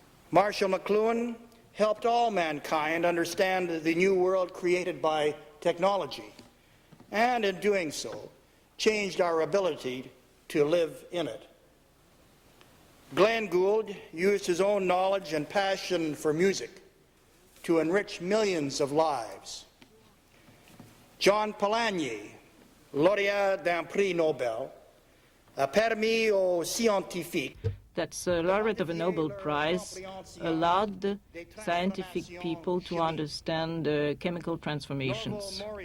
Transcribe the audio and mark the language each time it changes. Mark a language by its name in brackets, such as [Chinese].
[English] Marshall McLuhan helped all mankind understand the new world created by technology, and in doing so, changed our ability to live in it. Glenn Gould used his own knowledge and passion for music to enrich millions of lives. [French] John Polanyi, lauréat d'un prix Nobel, a permis aux scientifiques. [English] That's a laureate of a Nobel Prize, allowed scientific people to understand chemical transformations.